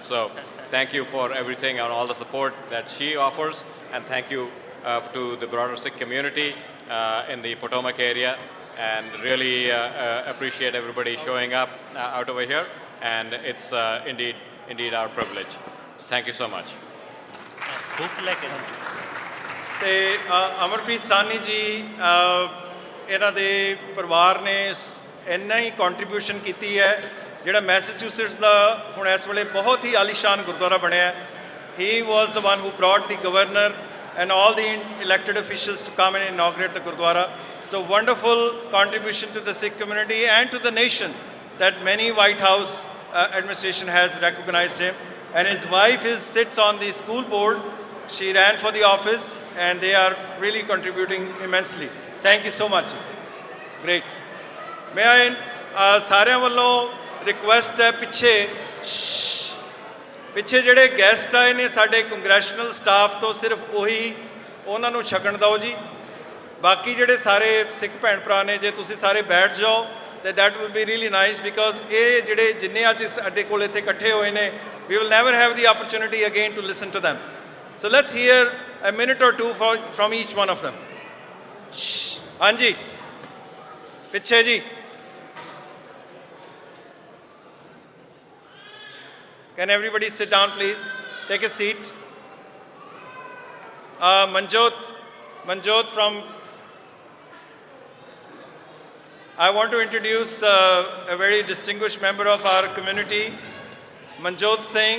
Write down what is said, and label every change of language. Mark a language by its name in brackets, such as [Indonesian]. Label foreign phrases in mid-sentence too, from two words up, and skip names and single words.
[English] So thank you for everything and all the support that she offers, and thank you to the broader Sikh community in the Potomac area, and really appreciate everybody showing up out over here, and it's indeed our privilege. Thank you so much. [Punjabi] ਤੇ ਅਮਰਪ੍ਰੀਤ ਸਾਹਨੀ ਜੀ ਇਹਨਾਂ ਦੇ ਪਰਿਵਾਰ ਨੇ ਇੰਨਾ ਹੀ ਕੰਟਰੀਬਿਊਸ਼ਨ ਕੀਤੀ ਹੈ ਜਿਹੜਾ ਮੈਸੇਚਿਊਸਟਸ ਦਾ ਹੁਣ ਇਸ ਵੇਲੇ ਬਹੁਤ ਹੀ ਆਲੀਸ਼ਾਨ ਗੁਰਦੁਆਰਾ ਬਣਿਆ [English] he was the one who brought the governor and all the elected officials to come and inaugurate the gurdwara. So wonderful contribution to the Sikh community and to the nation that many White House administration has recognized him, and his wife sits on the school board. She ran for the office, and they are really contributing immensely. Thank you so much. Great. May I [Punjabi] ਸਾਰਿਆਂ ਵੱਲੋਂ ਰਿਕੁਐਸਟ ਹੈ ਪਿੱਛੇ ਜਿਹੜੇ ਗੈਸਟ ਆਏ ਨੇ ਸਾਡੇ [English] congressional staff [Punjabi] ਤੋਂ ਸਿਰਫ ਉਹੀ ਉਹਨਾਂ ਨੂੰ ਛਕਣ ਦਿਓ ਜੀ ਬਾਕੀ ਜਿਹੜੇ ਸਾਰੇ ਸਿੱਖ ਭੈਣ ਭਰਾ ਨੇ ਜੇ ਤੁਸੀਂ ਸਾਰੇ ਬੈਠ ਜਾਓ ਤੇ [English] that will be really nice because [Punjabi] ਇਹ ਜਿਹੜੇ ਜਿੰਨੇ ਅੱਜ ਸਾਡੇ ਕੋਲ ਇੱਥੇ ਇਕੱਠੇ ਹੋਏ ਨੇ [English] we will never have the opportunity again to listen to them. So let's hear a minute or two from each one of them. [Punjabi] ਹਾਂਜੀ ਪਿੱਛੇ ਜੀ [English] Can everybody sit down, please? Take a seat. Manjot from... I want to introduce a very distinguished member of our community, Manjot Singh.